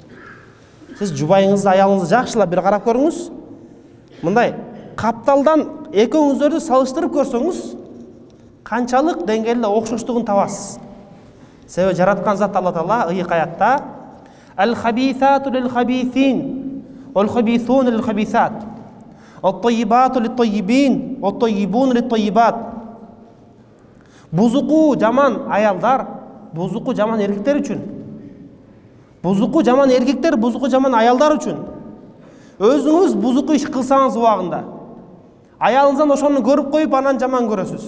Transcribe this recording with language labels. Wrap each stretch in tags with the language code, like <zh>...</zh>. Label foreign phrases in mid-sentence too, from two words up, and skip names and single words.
<ky>Сиз жубайыңызды, аялыңызды жакшылап бир карап көрүңүз. Мындай капталдан экөөңүздөрдү салыштырып көрсөңүз, канчалык деңгээлде окшоштугун табасыз. Себеби жараткан зат Алла Таала ыйык аятта:</ky> <ar>"الخبيثات للخبيثين، والخبيثون للخبيثات، والطيبات للطيبين، والطيبون للطيبات."</ar> <ky>Бузуку жаман аялдар, бузуку жаман эркектер үчүн. Бузуку жаман эркектер, бузуку жаман аялдар үчүн. Өзүңүз бузуку иш кылсаңыз убагында, аялыңыздан ошону көрүп коюп, анан жаман көрөсүз.</ky>